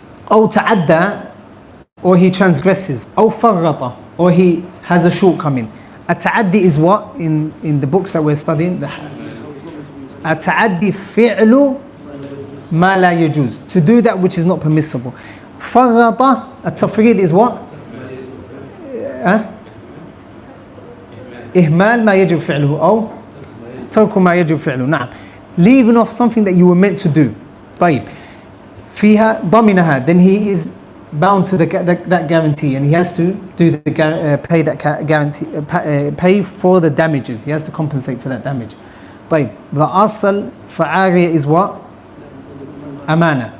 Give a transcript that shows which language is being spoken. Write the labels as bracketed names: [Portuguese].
[Arabic] أو تعدى, [English] or he transgresses. [Arabic] أو فرط, [English] or he has a shortcoming. التعدي is what? In the books that we're studying, [Arabic] التعدي فعل ما لا يجوز, [English] to do that which is not permissible. [Arabic] فرط, التفريط is what? إهمال ما يجب فعله أو ترك ما يجب فعله. نعم, [English] leaving off something that you were meant to do. [Arabic] طيب, فيها ضمنها, [English] then he is bound to that guarantee, and he has to do pay that guarantee, pay for the damages. He has to compensate for that damage. [Arabic] طيب, [English] the asl for ariya is what? Amana.